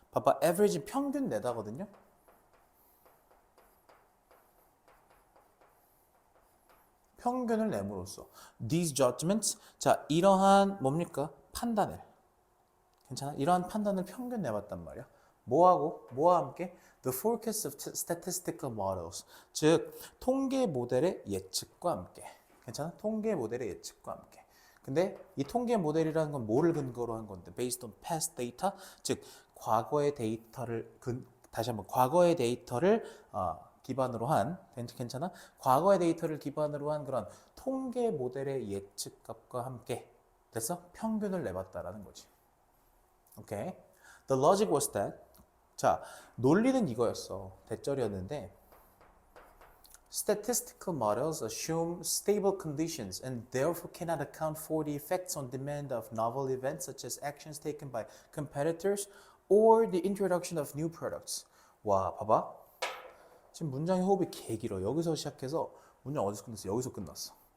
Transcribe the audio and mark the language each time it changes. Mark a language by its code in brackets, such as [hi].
[ko] 봐봐, average 평균 내다거든요. 평균을 내므로써 these judgments. 자, 이러한 뭡니까? 판단을. 괜찮아? 이러한 판단을 평균 내봤단 말이야. 뭐하고? 뭐와 함께? [en] The forecast of statistical models. [ko] 즉, 통계 모델의 예측과 함께. 괜찮아? 통계 모델의 예측과 함께. 근데 이 통계 모델이라는 건 뭐를 근거로 한 건데? [en] Based on past data. [ko] 즉, 과거의 데이터를 다시 한번 과거의 데이터를 기반으로 한 괜찮아? 과거의 데이터를 기반으로 한 그런 통계 모델의 예측값과 함께 됐어? 평균을 내봤다라는 거지. 오케이. The logic was that. 자, 논리는 이거였어. [en] 대절이었는데 statistical models assume stable conditions and therefore cannot account for the effects on demand of novel events such as actions taken by competitors or the introduction of new products. [ko] 와, 봐봐. 지금 문장의 호흡이 개 길어. 여기서 시작해서 문장 어디서 끝났어? 여기서 끝났어.